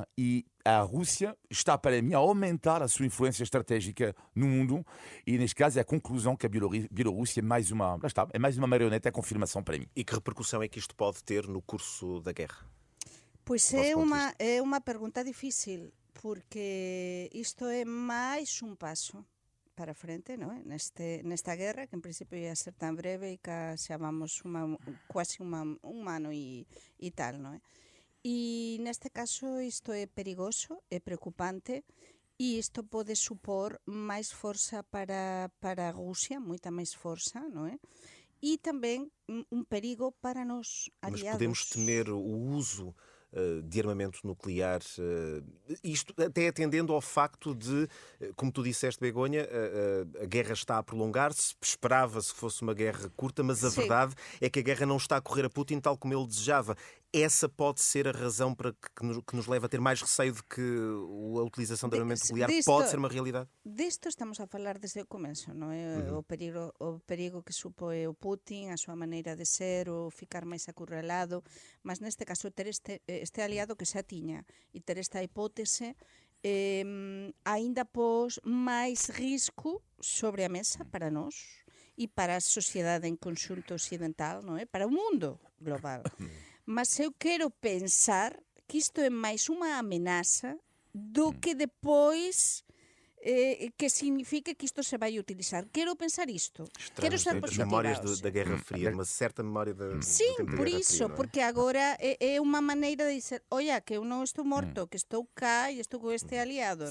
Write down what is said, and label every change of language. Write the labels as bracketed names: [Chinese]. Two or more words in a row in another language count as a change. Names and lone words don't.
[Portuguese] E a Rússia está, para mim, a aumentar a sua influência estratégica no mundo e, neste caso, é a conclusão que a Bielorrússia é mais uma marioneta, é a confirmação para mim. E que repercussão é que isto pode ter no curso da guerra? [Galician] Pois [Portuguese] Do vosso ponto de [Galician] é uma pergunta difícil, porque isto é máis un paso para a frente, non é? Nesta guerra, que en principio ia ser tan breve e que xa vamos quase un ano e tal, non é? E neste caso isto é perigoso, é preocupante e isto pode supor máis forza para a Rusia, moita máis forza, non é? [Portuguese] E também um perigo para nós aliados. Mas podemos temer o uso de armamento nuclear, isto até atendendo ao facto de, como tu disseste, Begonha, a guerra está a prolongar-se, esperava-se que fosse uma guerra curta, mas a verdade é que a guerra não está a correr a Putin tal como ele desejava. Essa pode ser a razão para que nos leva a ter mais receio de que a utilização de armamento nuclear pode ser uma realidade? [Galician] Disto estamos a falar desde o começo, non é? O perigo que supõe o Putin, a súa maneira de ser, o ficar máis acurralado, mas neste caso ter este aliado que xa tiña e ter esta hipótese aínda pos máis risco sobre a mesa para nós e para a sociedade en conxunto occidental, non é? Para o mundo global. Mas eu quero pensar que isto é máis unha amenaza do que depois que significa que isto se vai utilizar. Quero pensar isto. Quero ser positiva. [Portuguese] Memórias da Guerra Fria, uma certa memória do [Galician] Sim, [Portuguese] tempo da [Galician] por [Portuguese] Guerra [Galician] iso, [Portuguese] Fria, não é? [Galician] porque agora é unha maneira de dizer, olha, que eu non estou morto, que estou cá e estou com este aliado.